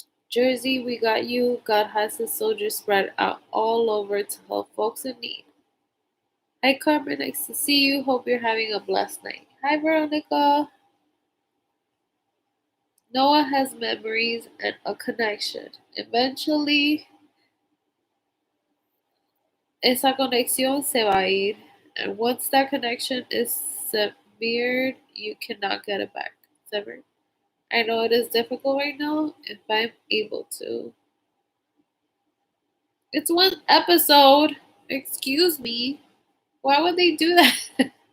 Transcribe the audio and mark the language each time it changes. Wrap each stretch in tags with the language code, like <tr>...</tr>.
<en>Jersey, we got you. God has his soldiers spread out all over to help folks in need. Hi Carmen, nice to see you. Hope you're having a blessed night. Hi Veronica. Noah has memories and a connection. Eventually,</en> <es>esa conexión se va a ir.</es> <en>And once that connection is severed, you cannot get it back. Severed. I know it is difficult right now. If I'm able to. It's one episode. Excuse me. Why would they do that?</en>